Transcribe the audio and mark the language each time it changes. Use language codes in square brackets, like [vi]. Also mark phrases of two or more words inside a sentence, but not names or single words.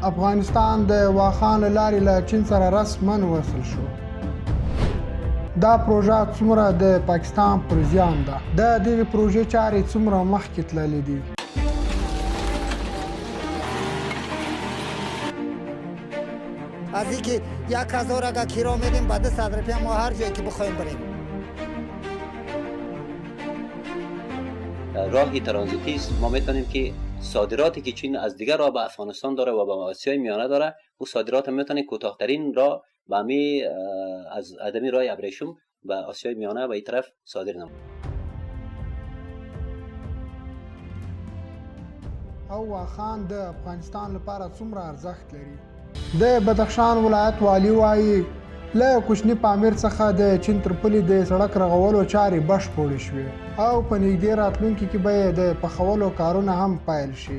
[ps] افغانستان د واخان له لارې له چین سره رسماً وصل شو. دا پروژه څومره د پاکستان پر زیان ده. د دغې پروژې چارې څومره مخکې تللې دي. [fa] از اینکه 1000 اگر کرایه میدیم بعد 100 روپیه ما هر جایی که بخوایم بریم. راهی ترانزیتی است. ما میتونیم که صادراتی که چین از دیگر راه به افغانستان داره و به آسیای میانه داره، او صادرات میتونه کوتاه‌ترین راه به می از ادمی راه ابریشم به آسیای میانه و این طرف صادر نمود. [ps] او واخان د افغانستان لپاره څومره ارزښت لري. د بدخشان ولایت والی وایي له کوچني پامیر څخه د چین تر پولې د سړک رغولو چارې بشپړې شوې او په نږدې راتلونکي کې به یې د پخولو کارونه هم پیل شي.